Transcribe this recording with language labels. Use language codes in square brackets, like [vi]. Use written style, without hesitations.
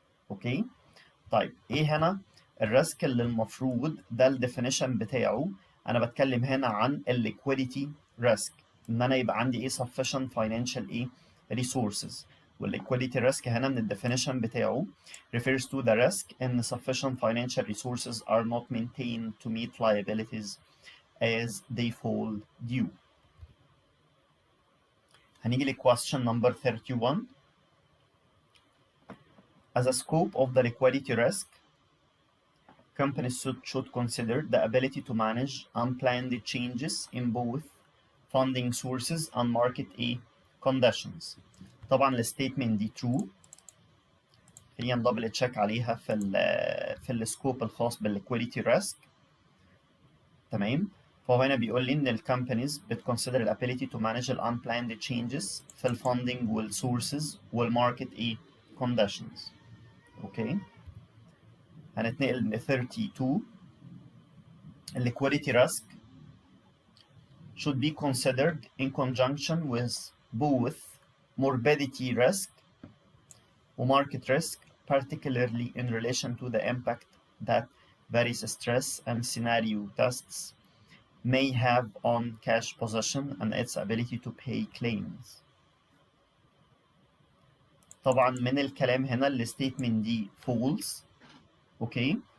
[ar] اوكي، طيب ايه هنا الريسك اللي المفروض ده الديفينيشن بتاعه؟ انا بتكلم هنا عن الليكويديتي ريسك، ان انا يبقى عندي ايه [en] sufficient financial resources. والliquidity risk [ar] هنا من الديفينيشن بتاعه [en] refers to the risk in sufficient financial resources are not maintained to meet liabilities as they fall due. [ar] هنيجي ل question number 31. [en] As a scope of the liquidity risk, companies should consider the ability to manage unplanned changes in both funding sources and market conditions. [ar] طبعا الستيتمنت دي true. خلينا ندبل تشيك عليها في السكوب الخاص بالliquidity risk. تمام. فهو هنا بيقول لي ان الكومبانيز [en] بتconsider the ability to manage the unplanned changes في الفunding والsources والmarket conditions. [ar] اوكي. هنتنقل ل 32. [en] liquidity risk should be considered in conjunction with both morbidity risk or market risk, particularly in relation to the impact that various stress and scenario tests may have on cash position and its ability to pay claims. [ar] طبعا من الكلام هنا الستيتمنت دي false. اوكي.